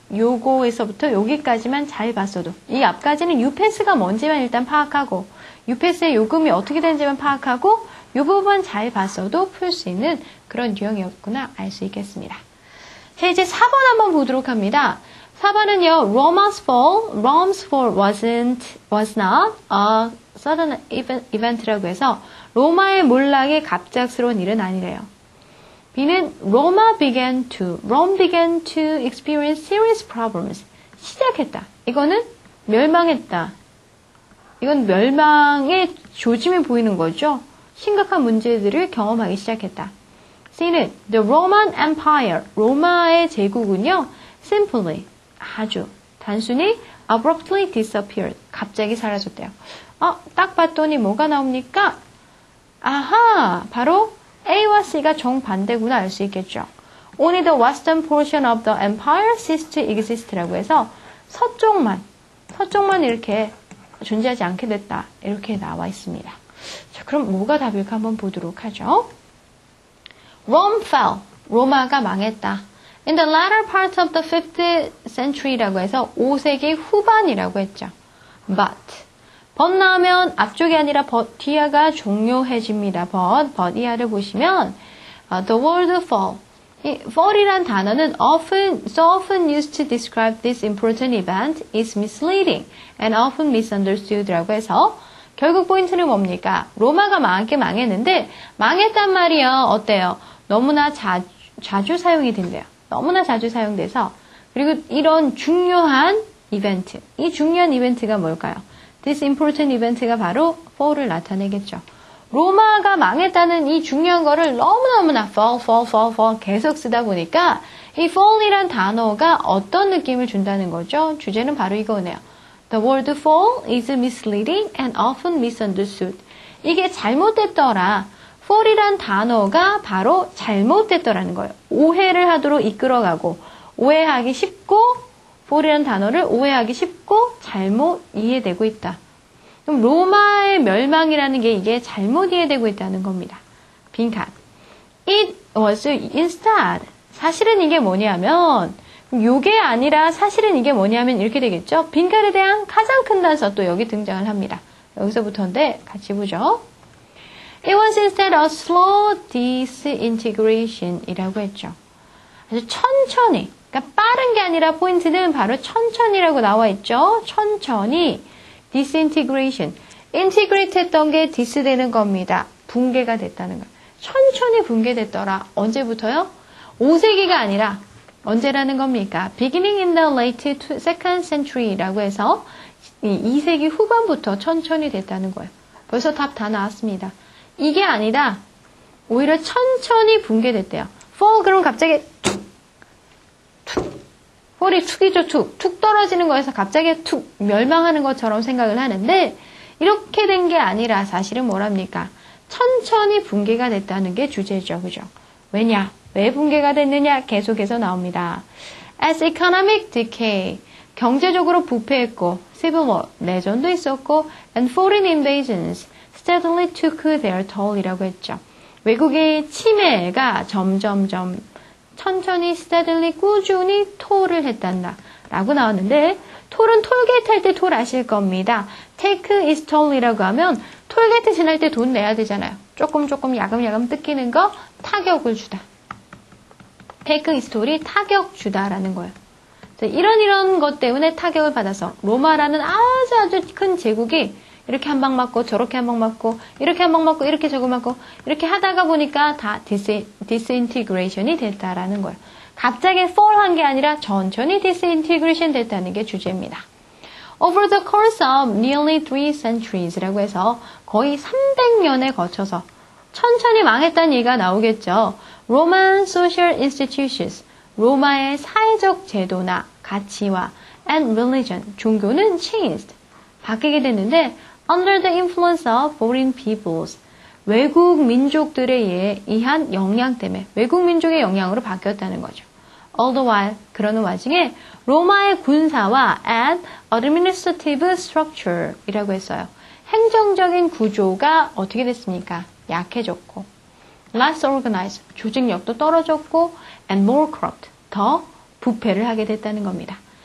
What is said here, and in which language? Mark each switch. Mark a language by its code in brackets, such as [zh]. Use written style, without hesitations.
[ko] 요거에서부터 여기까지만 잘 봤어도 이 앞까지는 유패스가 뭔지만 일단 파악하고 유패스의 요금이 어떻게 되는지만 파악하고 이 부분 잘 봤어도 풀 수 있는 그런 유형이었구나 알 수 있겠습니다. 자, 이제 4번 한번 보도록 합니다. 4번은요, [en] Rome's fall was not a sudden event [ko] 라고 해서 로마의 몰락이 갑작스러운 일은 아니래요. [en] B는 Rome began to experience serious problems. [ko] 시작했다. 이거는 멸망했다. 이건 멸망의 조짐이 보이는 거죠. 심각한 문제들을 경험하기 시작했다. C는 [en] The Roman Empire, [ko] 로마의 제국은요, [en] simply, [ko] 아주 단순히 [en] abruptly disappeared, [ko] 갑자기 사라졌대요. 딱 봤더니 뭐가 나옵니까? 아하, 바로 A와 C가 정반대구나 알 수 있겠죠. [en] Only the western portion of the empire ceased to exist라고 [ko] 해서 서쪽만 이렇게 존재하지 않게 됐다. 이렇게 나와 있습니다. 자, 그럼 뭐가 답일까 한번 보도록 하죠. [en] Rome fell. [ko] 로마가 망했다. [en] In the latter part of the 5th century라고 [ko] 해서 5세기 후반이라고 했죠. But 나오면 앞쪽이 아니라 뒤가 종료해집니다. [en] But [ko] 이하를 보시면 [en] the word fall. [ko] 이 fall이란 단어는 [en] so often used to describe this important event is misleading and often misunderstood라고 [ko] 해서 결국 포인트는 뭡니까? 로마가 망했는데 망했단 말이요. 어때요? 너무나 자주 사용이 된대요. 너무나 자주 사용돼서 그리고 이런 중요한 이벤트, 이 중요한 이벤트가 뭘까요? [en] This important event [ko] 가 바로 fall을 나타내겠죠. 로마가 망했다는 이 중요한 거를 너무너무나 fall 계속 쓰다 보니까 이 fall이란 단어가 어떤 느낌을 준다는 거죠? 주제는 바로 이거네요. [en] The word fall is misleading and often misunderstood. [ko] 이게 잘못됐더라. fall이란 단어가 바로 잘못됐더라는 거예요. 오해를 하도록 이끌어가고 오해하기 쉽고 fall이란 단어를 오해하기 쉽고 잘못 이해되고 있다. 그럼 로마의 멸망이라는 게 이게 잘못 이해되고 있다는 겁니다. 빈칸. [en] It was instead. [ko] 사실은 이게 뭐냐면 요게 아니라 사실은 이게 뭐냐면 이렇게 되겠죠. 빈칸에 대한 가장 큰 단서 또 여기 등장을 합니다. 여기서부터인데 같이 보죠. [en] It was instead a slow disintegration [ko] 이라고 했죠. 아주 천천히, 그러니까 빠른 게 아니라 포인트는 바로 천천히라고 나와 있죠. 천천히 disintegration, integrate 했던 게 dis되는 겁니다. 붕괴가 됐다는 거예요. 천천히 붕괴됐더라. 언제부터요? 5세기가 아니라 언제라는 겁니까? [en] Beginning in the late 2nd century [ko] 라고 해서 2세기 후반부터 천천히 됐다는 거예요. 벌써 답 다 나왔습니다. 이게 아니라 오히려 천천히 붕괴됐대요. fall 그럼 갑자기 툭 fall이 툭이죠. 툭 떨어지는 거에서 갑자기 툭 멸망하는 것처럼 생각을 하는데 이렇게 된 게 아니라 사실은 뭐랍니까? 천천히 붕괴가 됐다는 게 주제죠. 그죠? 왜냐? 왜 붕괴가 됐느냐? 계속해서 나옵니다. [en] As economic decay, [ko] 경제적으로 부패했고, [en] civil war, [ko] 내전도 있었고, [en] and foreign invasions steadily took their toll이라고 했죠. [ko] 외국의 침해가 점점점 천천히 steadily 꾸준히 톨을 했단다 라고 나왔는데 톨은 톨게이트 할 때 톨 아실 겁니다. [en] take is toll [ko] 이라고 하면 톨게이트 지날 때 돈 내야 되잖아요. 조금 야금야금 뜯기는 거 타격을 주다. [en] take is toll [ko] 이 타격 주다라는 거예요. 이런 것 때문에 타격을 받아서 로마라는 아주 큰 제국이 이렇게 한 방 맞고 저렇게 한 방 맞고 이렇게 한 방 맞고 이렇게 저거 맞고 이렇게 하다가 보니까 다 disintegration이 됐다라는 거예요. 갑자기 fall 한 게 아니라 천천히 disintegration 됐다는 게 주제입니다. [en] Over the course of nearly 3 centuries [ko] 라고 해서 거의 300년에 거쳐서 천천히 망했다는 얘기가 나오겠죠. [en] Roman social institutions, [ko] 로마의 사회적 제도나 가치와 [en] and religion, [ko] 종교는 [en] changed, [ko] 바뀌게 됐는데 [en] under the influence of foreign peoples, [ko] 외국 민족들에 의한 영향 때문에 외국 민족의 영향으로 바뀌었다는 거죠. [en] All the while, [ko] 그러는 와중에 로마의 군사와 [en] and administrative structure [ko] 이라고 했어요. 행정적인 구조가 어떻게 됐습니까? 약해졌고 [en] less organized, [ko] 조직력도 떨어졌고 [en] and more corrupt, [ko] 더 부패를 하게 됐다는 겁니다.